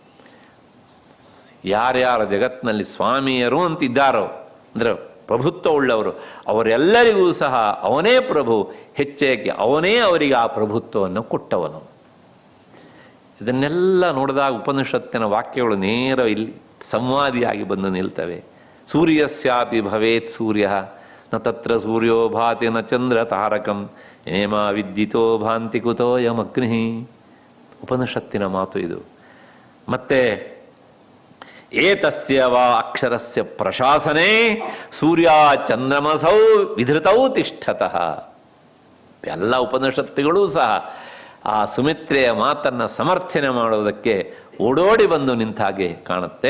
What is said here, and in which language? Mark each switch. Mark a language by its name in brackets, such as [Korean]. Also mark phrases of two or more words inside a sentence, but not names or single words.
[Kannada] ಯಾರ್ಯಾರ ಜಗತ್ತಿನಲ್ಲಿ ಸ್ವಾಮಿಯರು ಅಂತಿದ್ದಾರೋ ಅಂದ್ರೆ ಪ್ರಭುತ್ವ ಉಳ್ಳವರು, ಅವರೆಲ್ಲರಿಗೂ ಸಹ ಅವನೇ ಪ್ರಭು. ಹೆಚ್ಚೇಕೆ ಅವನೇ ಅವರಿಗೆ ಆ ಪ್ರಭುತ್ವವನ್ನು ಕೊಟ್ಟವನು. ಇದನ್ನೆಲ್ಲ ನೋಡಿದಾಗ ಉಪನಿಷತ್ತಿನ ವಾಕ್ಯಗಳು ನೇರ ಇಲ್ಲಿ ಸಂವಾದಿಯಾಗಿ ಬಂದು ನಿಲ್ತವೆ. [Sanskrit] ಸೂರ್ಯಸ್ಯಾಪಿ ಭವೇತ್ ಸೂರ್ಯ ನ ತತ್ರ ಸೂರ್ಯೋ ಭಾತಿ ನ ಚಂದ್ರ ತಾರಕಂ ನೇಮ ವಿದ್ಯುತೋ ಭಾಂತಿ ಕುತೋ ಯಮಗ್ನಿ. [Kannada] ಉಪನಿಷತ್ತಿನ ಮಾತು ಇದು. [Sanskrit] ಮತ್ತೆ ಏತಸ್ಯ ವಾ ಅಕ್ಷರಸ್ಯ ಪ್ರಶಾಸನೆ ಸೂರ್ಯ ಚಂದ್ರಮಸೌ ವಿಧೃತೌ ತಿಷ್ಠತಃ. [Kannada] ಎಲ್ಲ ಉಪನಿಷತ್ತುಗಳೂ ಸಹ ಆ ಸುಮಿತ್ರೆಯ ಮಾತನ್ನು ಸಮರ್ಥನೆ ಮಾಡುವುದಕ್ಕೆ ಓಡೋಡಿ ಬಂದು ನಿಂತ ಹಾಗೆ ಕಾಣುತ್ತೆ.